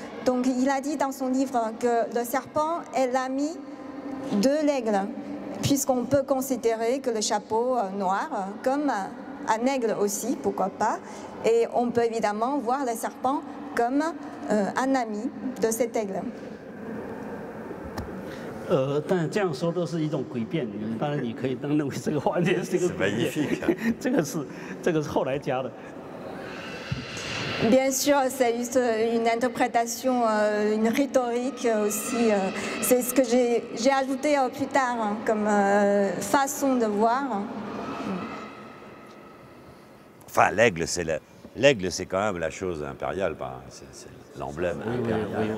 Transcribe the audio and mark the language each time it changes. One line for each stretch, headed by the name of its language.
French: Donc il a dit dans son livre que le serpent est l'ami de l'aigle, puisqu'on peut considérer que le chapeau noir, comme un aigle aussi, pourquoi pas, et on peut évidemment voir le serpent comme un ami de cet aigle.
Chinese: 但这样说都是一种诡辩，当然你可以认为这个完全是一个诡辩，这个是后来加的。
French: Bien sûr, c'est juste une interprétation, une rhétorique aussi. C'est ce que j'ai ajouté plus tard comme façon de voir. Enfin, l'aigle, c'est quand même la chose impériale, c'est l'emblème impérial.